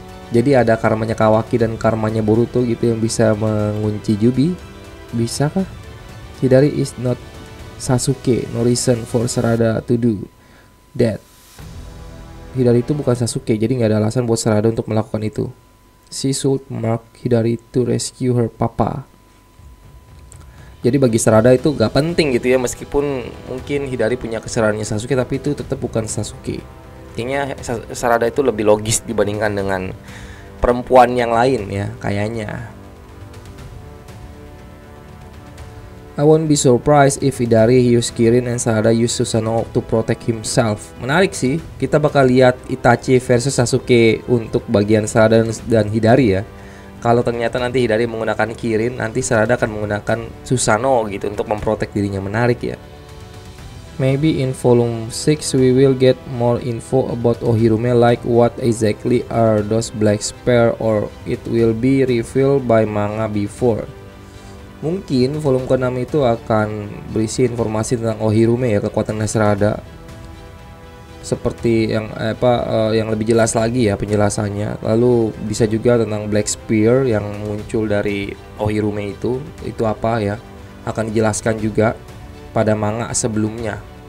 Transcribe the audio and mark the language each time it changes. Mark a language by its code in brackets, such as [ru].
[id] Jadi ada karmanya Kawaki dan karmanya Boruto gitu yang bisa mengunci Jubi. Bisakah? [en] Hidari is not Sasuke, no reason for Sarada to do that. [id] Hidari itu bukan Sasuke, jadi nggak ada alasan buat Sarada untuk melakukan itu. [en] She should mark Hidari to rescue her papa. [id] Jadi bagi Sarada itu gak penting gitu ya, meskipun mungkin Hidari punya kesadarannya Sasuke, tapi itu tetap bukan Sasuke. Kayaknya Sarada itu lebih logis dibandingkan dengan perempuan yang lain ya, kayaknya. [en] I won't be surprised if Hidari use Kirin and Sarada use Susanoo to protect himself. [id] Menarik sih, kita bakal lihat Itachi versus Sasuke untuk bagian Sarada dan Hidari ya. Kalau ternyata nanti Hidari menggunakan Kirin, nanti Sarada akan menggunakan Susanoo gitu untuk memprotek dirinya. Menarik ya. [en] Maybe in volume 6 we will get more info about Ohirume, like what exactly are those black spear, or it will be revealed by manga before. [id] Mungkin volume ke-6 itu akan berisi informasi tentang Ohirume ya, kekuatan Sarada. Seperti yang lebih jelas lagi ya penjelasannya. Lalu bisa juga tentang Black Spear yang muncul dari Ohirume itu apa ya, akan dijelaskan juga pada manga sebelumnya.